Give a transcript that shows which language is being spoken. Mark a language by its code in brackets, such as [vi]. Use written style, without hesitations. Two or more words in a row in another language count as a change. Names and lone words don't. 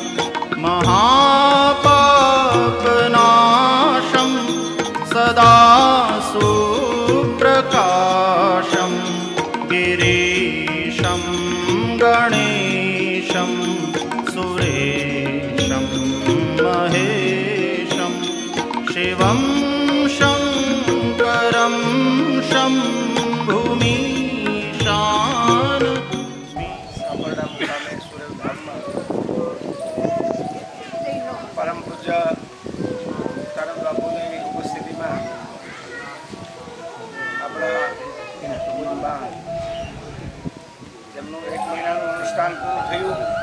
[sa] महापापनाशं सदा सुप्रकाशं गिरीशं गणेशं सुरेशं महेशं शिवं शङ्करं शम्भुमीशान [gu] સાબરડા મુકામે સુરેલધામમાં પરમ પૂજ્ય તારક બાપુની ઉપસ્થિતિમાં આપણા ભુજમાં જેમનું 1 મહિનાનું અનુષ્ઠાન પૂરું થયું.